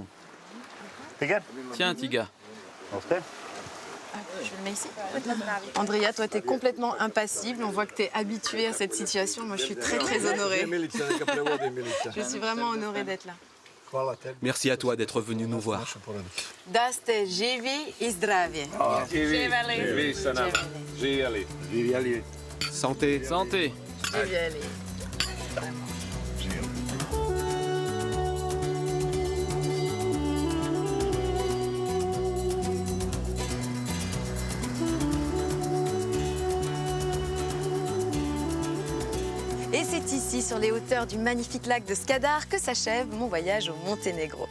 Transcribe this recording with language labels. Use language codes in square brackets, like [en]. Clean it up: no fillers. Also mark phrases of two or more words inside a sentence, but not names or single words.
[fr] Tiens, Tiga. Je le mets ici. Andrea, toi, t'es complètement impassible. On voit que t'es habituée à cette situation. Moi, je suis très, très honorée. Je suis vraiment honorée d'être là. Merci à toi d'être venu nous voir. [sr] Da ste živi i zdravi. Živjeli. [fr] Santé. Santé. [sr] Živjeli. [fr] Et c'est ici, sur les hauteurs du magnifique lac de Skadar, que s'achève mon voyage au Monténégro.